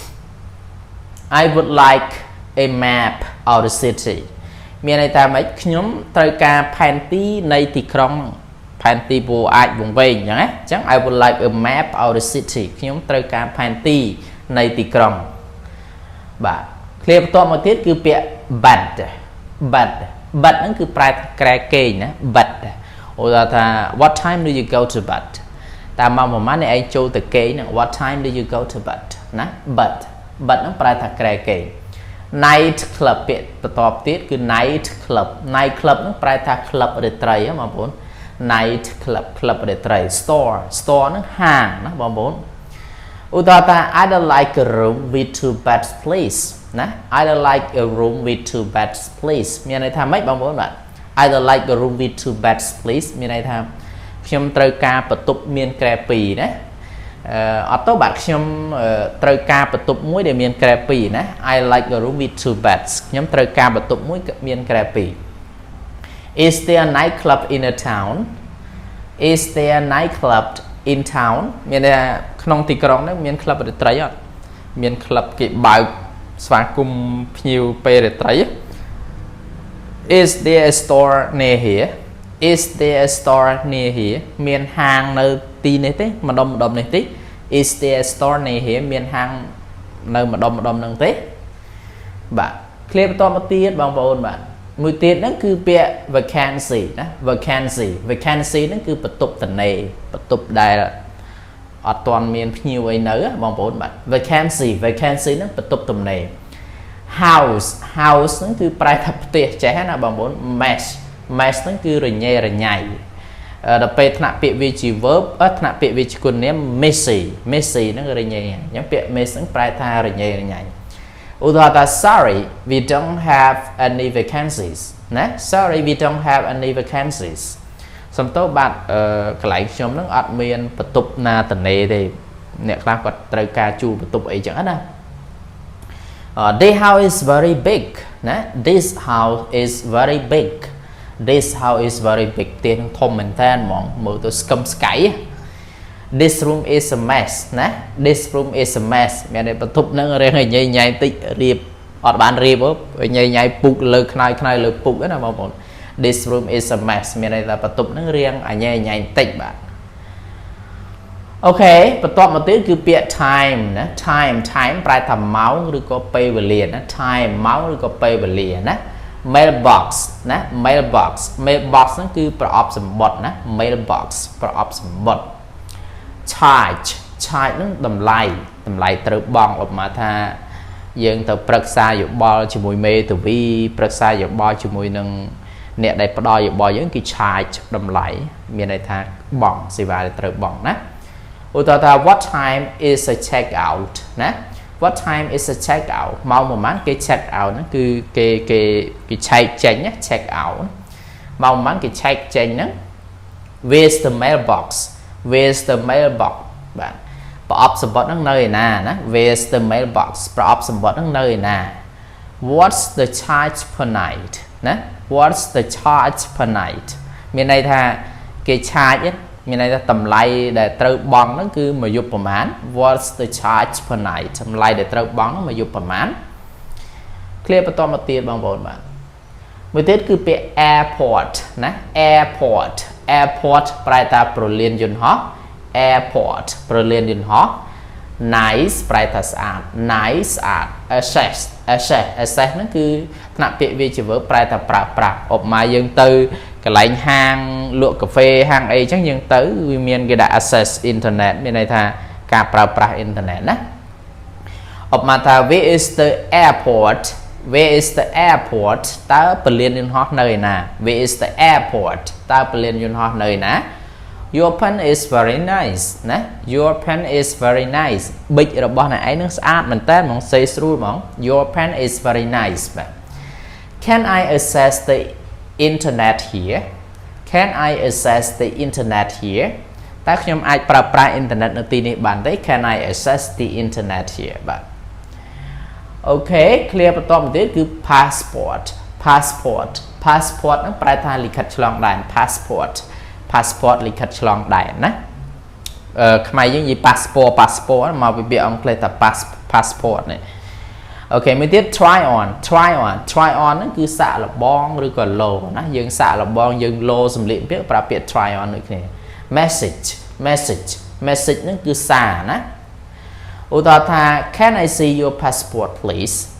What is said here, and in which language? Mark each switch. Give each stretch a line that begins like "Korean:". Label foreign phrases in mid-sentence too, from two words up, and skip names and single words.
English: I would like a map of the city
Khmer: មានន័យថាម៉េចខ្ញុំត្រូវការផែនទីនៃទីក្រុងផែនទីពូអាចវង្វេងអញ្ចឹងណាអញ្ចឹង
English: I would like a map of the city
Khmer: ខ្ញុំត្រូវការផែនទីនៃទីក្រុងបាទឃ្លាបន្ទាប់មកទៀត គឺពាក្យ
English: bed bed bed
Khmer: ហ្នឹងគឺប្រែក្រែគេងណា bed ឧទាហរណ៍ថា
English: what time do you go to bed
Khmer: តាមម៉ោងប្រហែលអ្នកឯងចូលទៅគេងហ្នឹង
English: what time do you go to bed
Khmer: ណា
English: bed bed
Khmer: ហ្នឹងប្រែថាក្រែគេង
English: night club
Khmer: ពាក្យបន្ទាប់ទៀតគឺ
English: night club night club
Khmer: ហ្នឹងប្រែថា club រាត្រីហ៎បងប្អូន night
English: club club
Khmer: រាត្រី
English: store store
Khmer: ហ្នឹងហាងណាបងប្អូនឧទាហរណ៍ថា
English: I don't like a room with two beds please
Khmer: ណា
English: I don't like a room with two beds please
Khmer: មានន័យថាម៉េចបងប្អូនបាទ
English: I don't like a room with two beds please
Khmer: មានន័យថាខ្ញុំត្រូវការបន្ទប់មានក្រែ2ណាអត់ទៅបាទខ្ញុំត្រូវការបន្ទប់មួយដែលមានក្រែ2ណា
English: I like a room with two beds
Khmer: ខ្ញុំត្រូវការបន្ទប់មួយមានក្រែ
English: 2 Is there a nightclub in a town Is there a nightclub in town
Khmer: មានថាក្នុងទីក្រុងហ្នឹងមានក្លឹបរាត្រីអត់មានក្លឹបគេបើកស្វាគមន៍ភ្ញៀវពេលរាត្រី
English: Is there a store near here Is there a store near here
Khmer: មានហា ងនៅទីនេះទេម្ដុំនេះទេ
English: Is there a store near here
Khmer: មានហាងនៅម្ដុំហ្នឹងទេបាទឃ្លាបន្តមកទៀតបងប្អូនបាទមួយទៀតហ្នឹងគឺពាក្យ vacancy ណា vacancy ហ្នឹងគឺ បន្ទប់តនេបន្ទប់ដែលអត់ទាន់មានភ្ញៀវអីនៅបងប្អូនបាទ vacancy ហ្នឹងបន្ទប់ទំនេរ house ហ្នឹងគឺប្រែថាផ្ទះចេះណាបង ប្អូន mess ហ្នឹងគឺរញ៉េរញ៉ៃដល់ពេលថ្នាក់ពាក្យវាជា verb ថ្នាក់ពាក្យវាជាគុណនាម messy ហ្នឹង រញ៉េអញ្ចឹងពាក្យ mess ហ្នឹងប្រែថារញ៉េរញ៉ៃឧទាហរណ៍ថា
English: sorry we don't have any vacancies
Khmer: ណា
English: sorry we don't have any vacancies
Khmer: សំទោសបាទកន្លែងខ្ញុំហ្នឹងអត់មានបន្ទប់ណាតនេទេអ្នកខ្លះគាត់ត្រូវការជួលបន្ទប់អីចឹងណា
English: This house is very big
Khmer: ណា
English: This house is very big
Khmer: ផ្ទះធំមែនតើហ្មងមើលទៅស្កឹមស្កៃ
English: this room is a mess
Khmer: ណា
English: this room is a mess
Khmer: មានន័យបន្ទប់នឹងរៀងញ៉ៃញ៉ៃតិចរៀបអត់បានរៀបញ៉ៃញ៉ៃពុកលើខ្នើយខ្នើយលើពុកណាបងប្អូន
English: this room is a mess
Khmer: មានន័យថាបន្ទប់ នឹងរៀងញ៉ៃញ៉ៃតិចបាទអូខេបន្ទាប់មកទៀតគឺពាក្យ time ណា time ប្រែថាម៉ោងឬក៏ពេលវេលាណា time ម៉ោងឬក៏ពេលវេលា ណា mailbox ណា mailbox ហ្នឹងគឺប្រអប់សម្បត្តិណា mailbox ប្រអប់សម្បត្តិ charge ហ្នឹងតម្លៃត្រូវបង់ឧបមាថា យើងទៅប្រឹក្សាយោបល់ជាមួយមេធាវីប្រឹក្សាយោបល់ជាមួយនឹងអ្នកដែលផ្ដល់យោបល់យើងគឺ charge តម្លៃមានន័យថាបង់សេវាដែលត្រូវបង់ណាឧទាហរណ៍ថា
English: what time is a check out
Khmer: ណា
English: what time is a check out
Khmer: ម៉ោងប្រហែលគេ
English: check out
Khmer: ហ្នឹងគឺគេឆែកចេញណា
English: check out
Khmer: ម៉ោងប្រហែលគេឆែកចេញហ្នឹង
English: where's the mailbox
Khmer: បាទប្រអប់សម្បត្តិហ្នឹងនៅឯណាណា
English: where's the mailbox
Khmer: ប្រអប់សម្បត្តិហ្នឹងនៅឯណា
English: what's the charge per night
Khmer: ណា
English: what's the charge per night
Khmer: មានន័យថាគេ charge មានន័យថាតម្លៃដែលត្រូវបង់ហ្នឹងគឺមួយយប់ប្រហែល
English: what's the charge per night
Khmer: តម្លៃដែលត្រូវបង់ហ្នឹងមួយយប់ប្រហែល clear បន្តមកទៀតបងប្អូនបាទមួយទៀតគឺពាក្យ airport ណា airport ប្រែថាប្រលានយន្តហោះ airport ប្រលានយន្តហោះ nice ប្រែថាស្អាត nice ស្អាត access ហ្នឹងគឺថ្នាក់ពាក្យវាជាverb ប្រែថាប្រើប្រាស់ឧបមាយើងទៅកន្លែងហាងលក់កាហ្វេហាងអីចឹងយើងទៅវាមានគេដាក់
English: access internet
Khmer: មានន័យថាការប្រើប្រាស់ internet ណាឧបមាថា
English: where is the airport
Khmer: តើពលានយន្តហោះនៅឯណា
English: where is the airport
Khmer: តើពលានយន្តហោះនៅឯណា
English: your pen is very nice ណា your pen is very nice
Khmer: ប៊ិចរបស់អ្នកឯងនឹងស្អាតមែនតើហ្មងសេស្រួលហ្មង
English: your pen is very nice បាទ can I access the internet here
Khmer: តើខ្ញុំអាចប្រើប្រាស់អ៊ីនធឺណិតនៅទីនេះបានទេ
English: can I access the internet here
Khmer: បាទអូខេ clear បន្តមកទៀតគឺ passport ហ្នឹងប្រែថាលិខិតឆ្លងដែន passport លិខិតឆ្លងដែនណាខ្មែរយើងនិយាយ passport មកពីពាក្យអង់គ្លេសថា passport នេះអូខេមួយទៀត
English: try on
Khmer: ហ្នឹងគឺសាកល្បងឬក៏លោណាយើងសាកល្បងយើងលោសម្លៀកបំពាក់ប្រើពាក្យ
English: try on
Khmer: ដូចគ្នា message ហ្នឹងគឺសារណាឧទាហរណ៍ថា
English: can I see your passport please